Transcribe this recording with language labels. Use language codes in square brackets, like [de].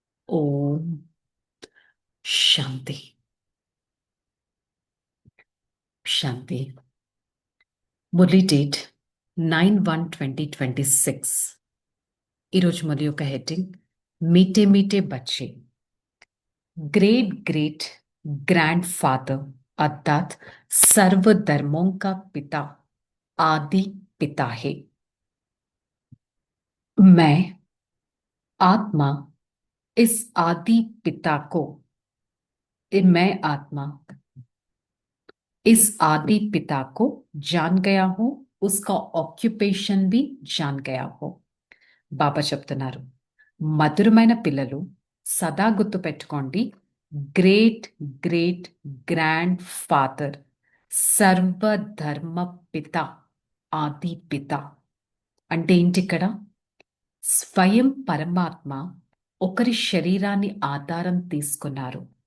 [te] ఓం శాంతి. శాంతి. Murali date 9/1/2026. ఈరోజు మురళి యొక్క heading [hi] మీటే మీటే బచ్చే. Great great grandfather अर्थात सर्व धर्मों का पिता आदि पिता है। मैं आत्मा इस आदि पिता को मैं आत्मा इस आदि पिता को जान गया हूं, उसका ऑक्युपेशन भी जान गया हूं. [te] బాబా చెప్తున్నారు, మధురమైన పిల్లలు సదా గుర్తు పెట్టుకోండి, గ్రేట్ గ్రేట్ గ్రాండ్ ఫాదర్, సర్వధర్మ పిత, ఆది పిత అంటే ఏంటి? ఇక్కడ స్వయం పరమాత్మ ఒకరి శరీరాన్ని ఆధారం తీసుకున్నారు.